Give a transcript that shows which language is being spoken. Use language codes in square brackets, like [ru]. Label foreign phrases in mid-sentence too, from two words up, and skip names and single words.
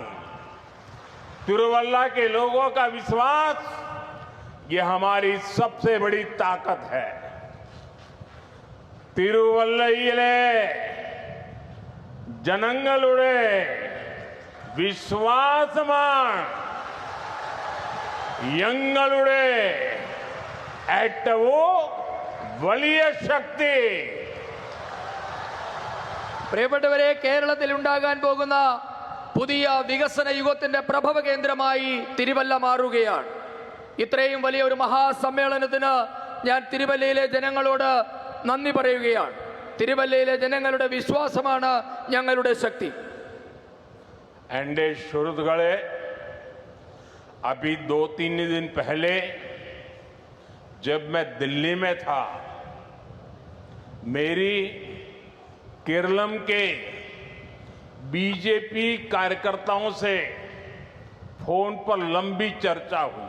[hi] तिरुवल्ला के लोगों का विश्वास ये हमारी सबसे बड़ी ताकत है। [ml] തിരുവല്ലയിലെ ജനങ്ങളുടെ വിശ്വാസമാണ് ഞങ്ങളുടെ ഏറ്റവും വലിയ ശക്തി. പ്രിയപ്പെട്ടവരെ, കേരളത്തിൽ ഉണ്ടാകാൻ പോകുന്ന പുതിയ വികസന യുഗത്തിന്റെ പ്രഭവ കേന്ദ്രമായി തിരുവല്ല മാറുകയാണ്. ഇത്രയും വലിയ ഒരു മഹാസമ്മേളനത്തിന് ഞാൻ തിരുവല്ലയിലെ ജനങ്ങളോട് നന്ദി പറയുകയാണ്. തിരുവല്ലയിലെ ജനങ്ങളുടെ വിശ്വാസമാണ് ഞങ്ങളുടെ ശക്തി. എന്റെ സുഹൃത്തുക്കളെ [hi] अभी 2-3 दिन पहले जब मैं दिल्ली में था, मेरी केरलम के बीजेपी कार्यकर्ताओं से फोन पर लंबी चर्चा हुई।